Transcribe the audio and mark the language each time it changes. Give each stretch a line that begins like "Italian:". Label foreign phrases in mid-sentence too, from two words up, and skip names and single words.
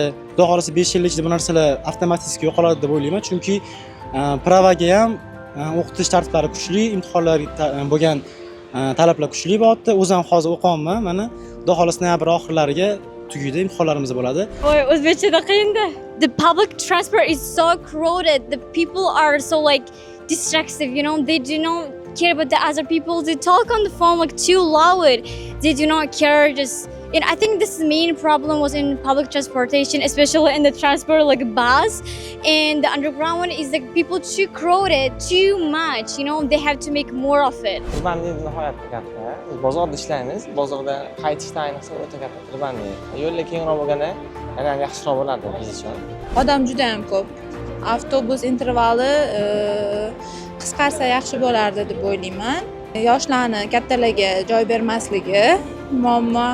Uzbek: Xudo xolasa 5 yil ichida bu narsalar avtomatik yo'qoladi deb o'ylayman, chunki pravaga ham o'qitish tartiblari kuchli, imtihonlarga bo'lgan talablar kuchli bo'lyapti. O'zim hozir o'qiyapman, mana xudo xolasa noyabr oxirlariga tugaydi, imtihonlarimiz bo'ladi. Voy, o'zbekchada qiyin-da.
English: The public transport is so crowded. The people are so like distractive, you know. They do not care about the other people. They talk on the phone like too loud. They do not care. And I think this main problem was in public transportation, especially in the transport like bus, and the underground one is like people too crowded, too much. You know, they have to make more of it.
Uzbek: Tirbandlik nihoyatda katta. Biz bozorda ishlaymiz. Bozorda qaytishda ayniqsa o'ta katta tirbandlik. Yo'llar kengroq bo'lganda yana ham yaxshiroq bo'lardi biz uchun. Odam juda ham ko'p. Avtobus intervali qisqarsa yaxshi bo'lardi deb o'ylayman. Yoshlarni kattalarga joy bermasligi muammo.